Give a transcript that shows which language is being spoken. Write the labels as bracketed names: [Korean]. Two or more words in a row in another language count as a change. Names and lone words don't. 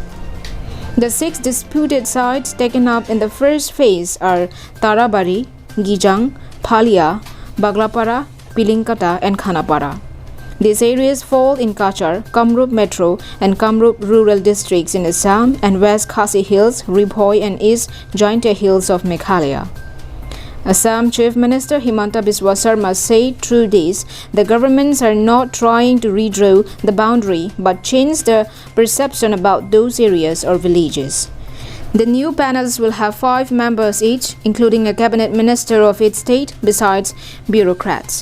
[English] The 6 disputed sites taken up in the first phase are Tarabari, Gijang, Phalia, Baglapara, Pilinkata, and Khanapara. These areas fall in Kachar, Kamrup Metro, and Kamrup Rural districts in Assam and West Khasi Hills, Ribhoi, and East Jaintia Hills of Meghalaya. Assam Chief Minister Himanta Biswa Sarma said through this, the governments are not trying to redraw the boundary but change the perception about those areas or villages. The new panels will have 5 members each, including a cabinet minister of each state, besides bureaucrats.